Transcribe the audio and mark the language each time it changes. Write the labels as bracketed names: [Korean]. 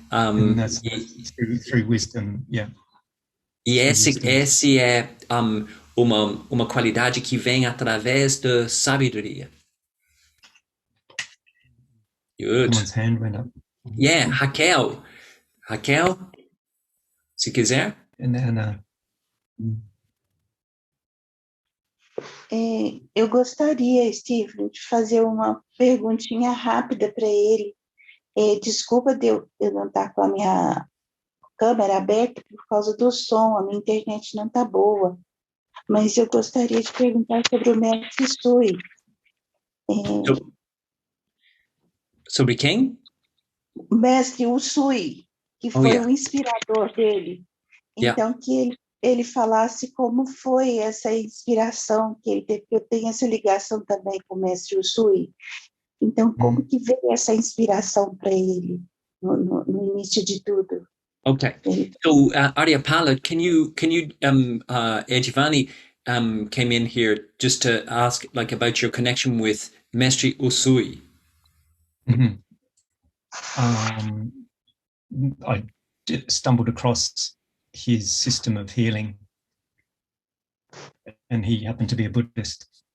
[English] And that's through wisdom, yeah. [Portuguese] E esse é uma qualidade que vem através da sabedoria. [English] Good. Someone's hand went up. [Portuguese] Yeah, Raquel, se quiser. [English] And [Portuguese] eu gostaria, Stephen, de fazer uma perguntinha rápida para ele. Desculpa de eu não estar com a minha câmera aberta por causa do som, a minha internet não está boa. Mas eu gostaria de perguntar sobre o Mestre Sui. Sobre quem? O Mestre Usui, que foi o inspirador dele. Então, que ele falasse como foi essa inspiração que ele teve, porque eu tenho essa ligação também com o Mestre Usui. Então, como que veio essa inspiração para ele no início de tudo? [English] Okay. So, Aryapala, can you Edivani came in here just to ask about your connection with Mestre Usui. Mm-hmm. I stumbled across his system of healing, and he happened to be a Buddhist.